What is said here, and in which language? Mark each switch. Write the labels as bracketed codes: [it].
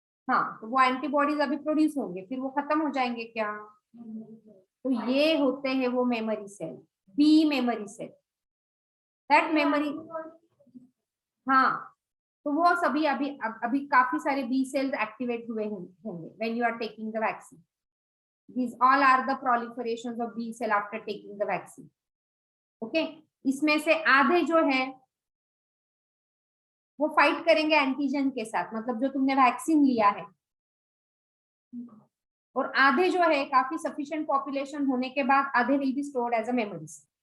[hi] हाँ, तो वो एंटीबॉडीज अभी प्रोड्यूस होंगे, फिर वो खत्म हो जाएंगे क्या? तो ये होते हैं वो memory cell, B memory cell. [en] that memory, [hi] हाँ, तो वो सभी अभी काफी सारे बी सेल्स एक्टिवेट हुए होंगे [en] When you are taking the vaccine. These all are the proliferations of B cell after taking the vaccine. [hi] Okay, इसमें से आधे जो है वो फाइट करेंगे एंटीजन के साथ, मतलब जो तुमने वैक्सीन लिया है, और आधे जो है काफी सफिशिएंट पॉपुलेशन होने के बाद आधे [en] Will be stored as a memories.